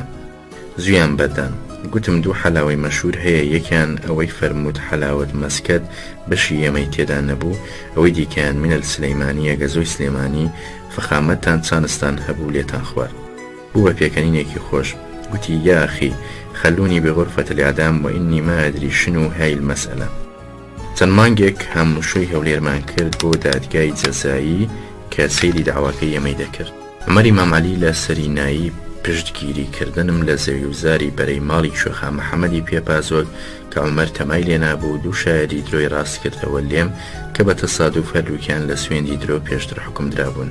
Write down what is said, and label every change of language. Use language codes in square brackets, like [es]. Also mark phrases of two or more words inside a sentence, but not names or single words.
[ckb] زویان بەردان گوتم 2 حەلاوەی مەشهور هەیە یەکیان ئەوەی فەرموود حەلاوەت مەسکەت بەشی ئێمەی تێدا نەبوو ئەوەی دیکەیان [ar] منەل سلەیمانیە [ckb] گەزۆی سلێمانی فەخامەتتان چانستان هەبوو لێتان خوارد. بوو بە پێکەنینێکی خۆش گوتی [ar] یا ئەخی خەلونی بغرفة الإعدام وإني ما أدري شنو هاي المسألة. [ckb] چەند مانگێک هەمووشۆی هەولێرمان کرد بۆ دادگای جەزایی کە سەیری داواکەی ئێمەی دەکرد. عومەری مامالی لە سەرینایی پشتگیریکردنم لە زەویوزاری بەرەی ماڵی شوێخا محەممەدی پێپازۆک کە عومەر تەمای لێ نابوو 2 شایەری درۆی ڕاست کردەوە لێم کە بە تەسادوف هەردووکیان لە سوێندی درۆ پێشتر حکم درابوون.